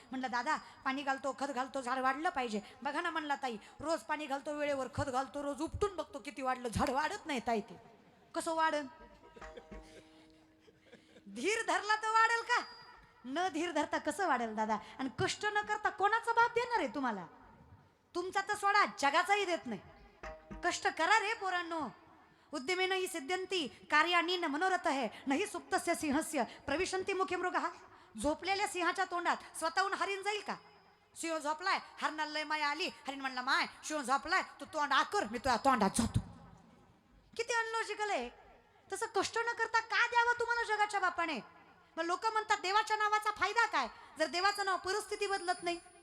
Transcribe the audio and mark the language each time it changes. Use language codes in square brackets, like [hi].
[mr] म्हणलं दादा पाणी घालतो, खत घालतो, झाड वाढलं पाहिजे. बघा ना म्हणला ताई, रोज पाणी घालतो, वेळेवर खत घालतो, रोज उपटून बघतो किती वाढलं, झाड वाढत नाही ताई. ते कसं वाढन. धीर धरला तर वाढेल का, न धीर धरता कसं वाढेल दादा. आणि कष्ट न करता कोणाचा बाप देणार आहे तुम्हाला. तुमचा तर सोडा, जगाचाही देत नाही. कष्ट करा रे पोरांनो. [sa] उद्यमेन ही सिद्ध्यंती कार्यानी न मनोरथ है नाही सुप्तस्य सिंहस्य प्रविशंती मुखे मृगः. [mr] झोपलेल्या सिंहाच्या तोंडात स्वतःहून हरिण जाईल का. सिंह झोपलाय, हरणाला लय माया आली, हरिण म्हणला माय सिंह झोपलाय, तू तोंड आकर, मी तुझ्या तोंडात जातो. किती अनलॉजिकल आहे. तसं कष्ट न करता का द्यावं तुम्हाला जगाच्या बापाने. मग लोक म्हणतात देवाच्या नावाचा फायदा काय, जर देवाचं नाव परिस्थिती बदलत नाही.